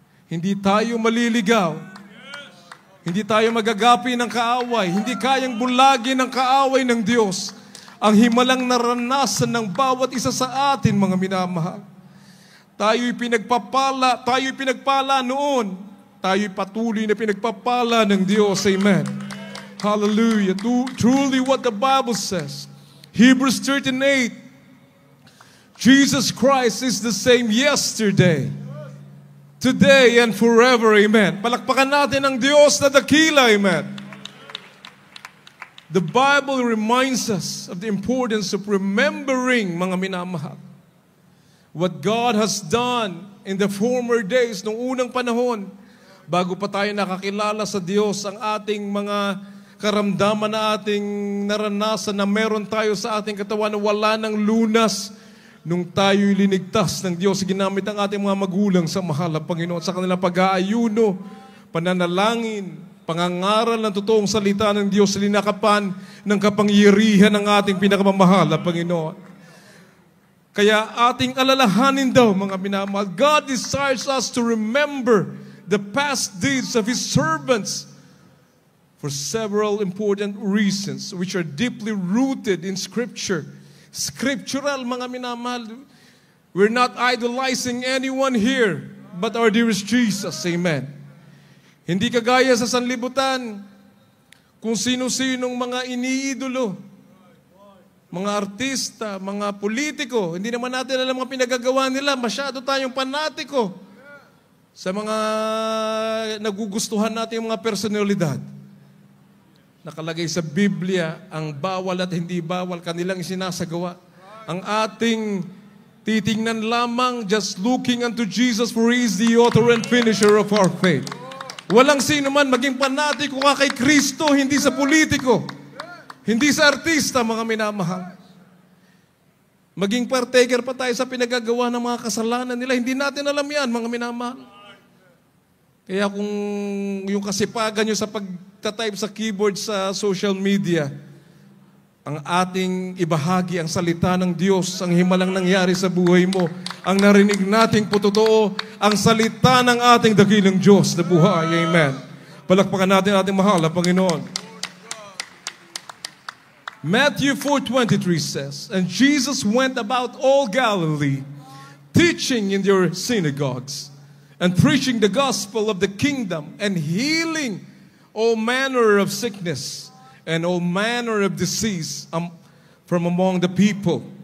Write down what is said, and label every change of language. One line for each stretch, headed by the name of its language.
Filipino: Hindi tayo maliligaw. Hindi tayo magagapi ng kaaway. Hindi kayang bulagin ng kaaway ng Diyos ang himalang naranasan ng bawat isa sa atin, mga minamahal. Tayo'y pinagpala noon. Tayo'y patuloy na pinagpapala ng Diyos. Amen. Hallelujah.
English: Truly what the Bible says. Hebrews 13:8. Jesus Christ is the same yesterday, today, and forever. Amen.
Filipino: Palakpakan natin ang Diyos na dakila. Amen.
English: The Bible reminds us of the importance of remembering, mga minamahal, what God has done in the former days,
Filipino: nung unang panahon, bago pa tayo nakakilala sa Diyos, ang ating mga karamdaman na ating naranasan na meron tayo sa ating katawan na wala ng lunas. Nung tayo'y linigtas ng Diyos, ginamit ang ating mga magulang sa mahal na Panginoon sa kanilang pag-aayuno, pananalangin, pangangaral ng totoong salita ng Diyos, linakapan ng kapangyarihan ng ating pinakamamahal na Panginoon. Kaya ating alalahanin daw, mga minamahal,
English: God desires us to remember the past deeds of His servants for several important reasons which are deeply rooted in Scripture. Scriptural,
Filipino: mga minamahal.
English: We're not idolizing anyone here but our dearest Jesus.
Filipino: Amen. Hindi kagaya sa sanlibutan kung sino-sinong mga iniidolo, mga artista, mga politiko. Hindi naman natin alam mga pinagagawa nila. Masyado tayong panatiko sa mga nagugustuhan natin yung mga personalidad. Nakalagay sa Biblia ang bawal at hindi bawal kanilang isinasagawa. Ang ating titingnan lamang,
English: just looking unto Jesus, for He is the author and finisher of our faith.
Filipino: Walang sino man maging panatiko ka kay Kristo, hindi sa politiko. Hindi sa artista, mga minamahal. Maging partaker pa tayo sa pinagagawa ng mga kasalanan nila. Hindi natin alam yan, mga minamahal. Kaya kung yung kasipagan nyo sa pagtatype sa keyboard sa social media, ang ating ibahagi, ang salita ng Diyos, ang himalang nangyari sa buhay mo, ang narinig nating pototoo, ang salita ng ating dakilang Diyos na buhay. Amen. Palakpakan natin ating mahal na Panginoon.
English: Matthew 4:23 says, "And Jesus went about all Galilee, teaching in their synagogues, and preaching the gospel of the kingdom, and healing all manner of sickness and all manner of disease from among the people."